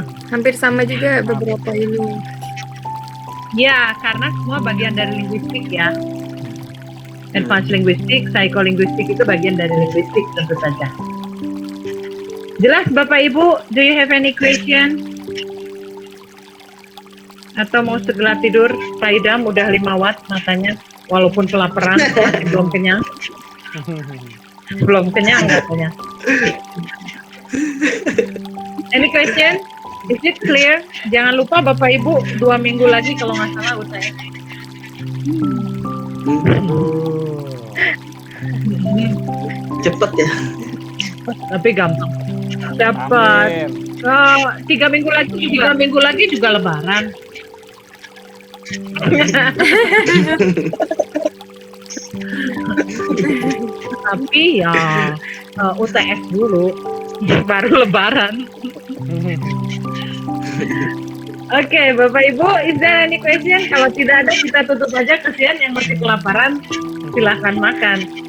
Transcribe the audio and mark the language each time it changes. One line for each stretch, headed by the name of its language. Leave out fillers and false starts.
Indonesian: Hampir sama juga beberapa ini. Ya, karena semua bagian dari linguistik ya. Advanced linguistik, psycholinguistik itu bagian dari linguistik tentu saja. Jelas Bapak Ibu,
English: do you have any question?
Indonesian: Atau mau segera tidur? Pak Idam udah 5 watt matanya, walaupun kelaparan, masih belum kenyang. Belum kenyang katanya.
English: Any question? Is it clear?
Indonesian: Jangan lupa Bapak Ibu 2 minggu lagi kalau nggak salah UTS. Cepet ya. Tapi gampang. Dapat. Amin. 3 minggu lagi juga Lebaran. Tapi ya UTS dulu, baru Lebaran.
English: Oke,
Indonesian: Bapak Ibu,
English: is there any question?
Indonesian: Kalau tidak ada, kita tutup aja. Kasihan yang masih kelaparan, silahkan makan.